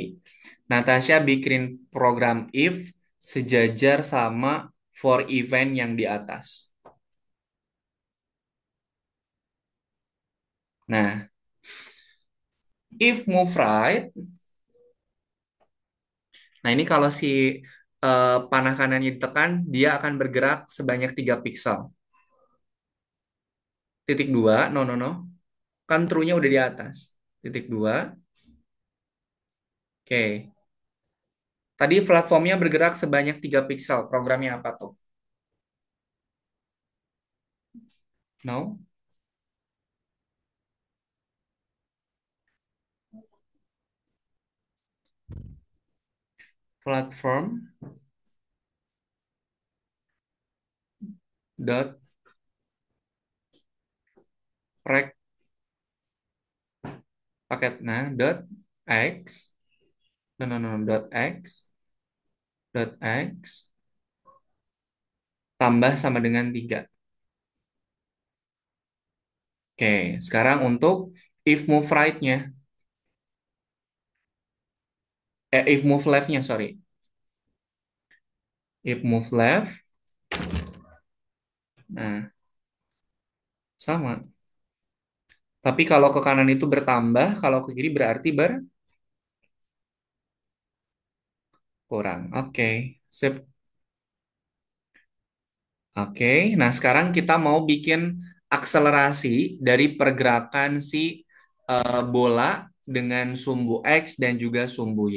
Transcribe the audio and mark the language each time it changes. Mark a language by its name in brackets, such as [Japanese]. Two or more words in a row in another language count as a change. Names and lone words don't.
[Indonesian] Natasha bikin program if sejajar sama for event yang di atas. Nah, [English] if move right, [Indonesian] nah ini kalau si panah kanannya ditekan, dia akan bergerak sebanyak 3 piksel. Titik dua, [English] no, no, no. [Indonesian] Kan true-nya udah di atas. Titik dua, oke. Tadi platformnya bergerak sebanyak 3 piksel. Programnya apa tuh? No? [English] Platform dot rect [Indonesian] paket nah [English] dot x no no no dot x [Indonesian] tambah sama dengan 3. Oke, sekarang untuk [English] if move right-nya, if move left-nya, sorry. If move left, [Indonesian] nah sama. Tapi kalau ke kanan itu bertambah, kalau ke kiri berarti berkurang. Oke, sip. Oke, nah sekarang kita mau bikin akselerasi dari pergerakan si bola dengan sumbu X dan juga sumbu Y.